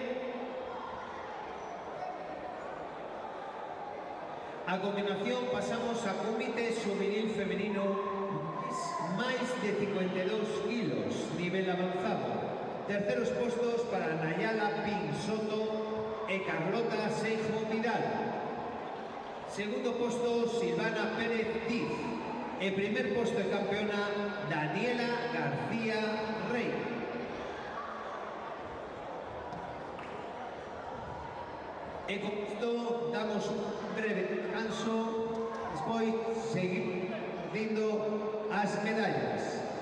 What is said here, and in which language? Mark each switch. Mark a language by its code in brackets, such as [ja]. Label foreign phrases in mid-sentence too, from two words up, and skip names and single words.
[es] A continuación pasamos a comité juvenil femenino [gl] máis de 52 kilos, [es] nivel avanzado. Terceros postos para Nayala Pin Soto e Carlota Seijo Vidal. Segundo puesto, Silvana Pérez Diz. En primer puesto de campeona, Daniela García Rey. En esto damos un breve descanso, después seguimos viendo las medallas.